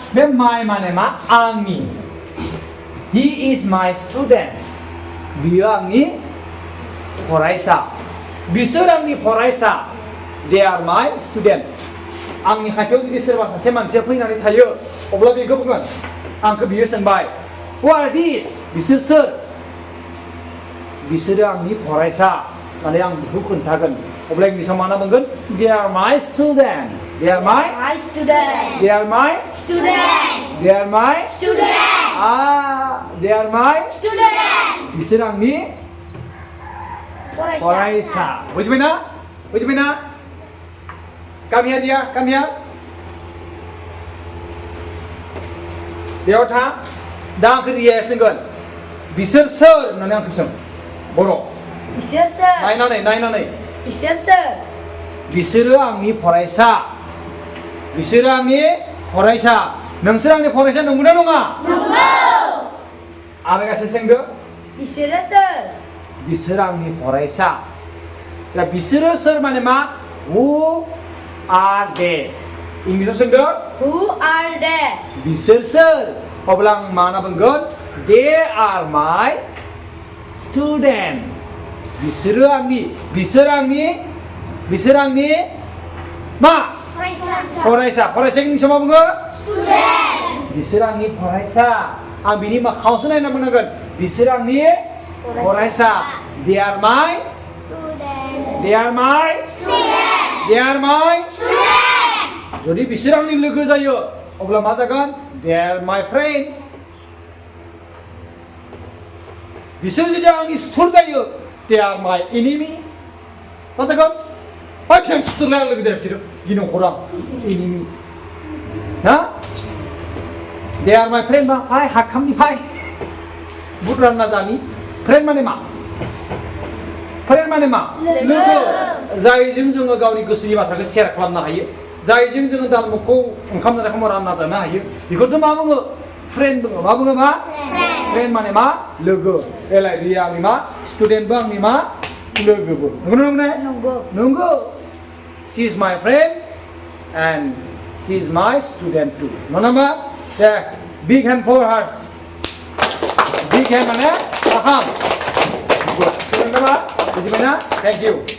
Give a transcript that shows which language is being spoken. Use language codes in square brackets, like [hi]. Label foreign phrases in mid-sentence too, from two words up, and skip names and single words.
[brx] बे my माने मा आंनि [en] he is my student [brx] बियो आंनि फरायसा बिसोर आंनि फरायसा [en] they are my student [brx] आंनि खाथियाव जुदि सोरबा सासे मानसिया फैनानै थायो अब्ला बेखौ बुंगोन आंखौ बियो सोंबाय [en] who are these [brx] बिसोर सोर बिसोरो आंनि फरायसा माने आं बेखौ खोन्थागोन अब्ला इंलिसाव मा बुंगोन [en] they are my student they are my student they are my student they are my student they are my student [brx] बिसोर आंनि फरायसा बुजिबायना बुजिबायना [en] come here [brx] dia [en] come here [brx] बेयाव था दा आंखौ रिया सोंगोन बिसोर सोर होननानै आंखौ सों बर' बिसोर सोर नायनानै बिसोर सोर बिसोरो आंनि फरायसा बिसोरो आंनि फरायसा नोंसोर आंनि फरायसा नंगौना नङा नंगौ आरो गासै सोंदो बिसोरो सोर बिसोर आंनि फरायसा दा बिसोरो सोर माने मा [en] who are they [brx] इंलिसाव सोंदो [en] who are they [brx] बिसोर सोर अब्ला आं मा होनना बुंगोन [en] they are my student [brx] बिसोर आंनि मा फरायसा इंलिसाव मा बुङो [en] student [brx] बिसोर आंनि फरायसा आं बिनि मोखाङावसो नायना बुंनांगोन बिसोर आंनि फरायसा [en] they are my student they are my student they are my student [brx] जुदि बिसोर आंनि लोगो जायो अब्ला मा जागोन [en] they are my friend [brx] बिसोर जुदि आंनि सुथुर जायो [en] they are my enemy [brx] मा जागोन बांसिन सुथुरलाय आं लोगो जाया बिसोरो गिनो हरा enemy ना [en] they are my friend [brx] बा फाय हाखामनि फाय बुट रानना जानि फ्रेन्ड माने मा लोगो जायजों जोङो गावनि गोसोनि बाथ्राखौ शेयार खालामनो हायो जायजों जोङो दालमुखौ ओंखाम जानाय समाव रानना जानो हायो बेखौथ' मा बुङो फ्रेन्ड बुङो मा फ्रेन्ड माने मा लोगो एलाय बियो आंनि मा स्टुडेन्टबो आंनि मा लोगोबो नंगौ [en] she is my friend and she is my student too [brx] नङा होमबा [en] big hand for her big hand [brx] माने आखाम बुजिबायना [en] thank you